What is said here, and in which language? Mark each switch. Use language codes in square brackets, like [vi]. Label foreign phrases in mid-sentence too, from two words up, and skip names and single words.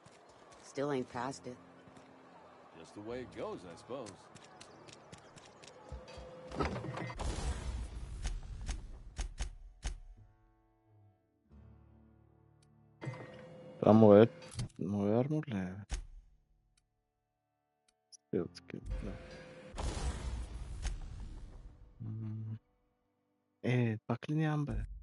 [en] Still ain't past it. Just the way it goes, I suppose. [bg] Това моят армор ли е? Стилски, да. Пак ли нямам бе?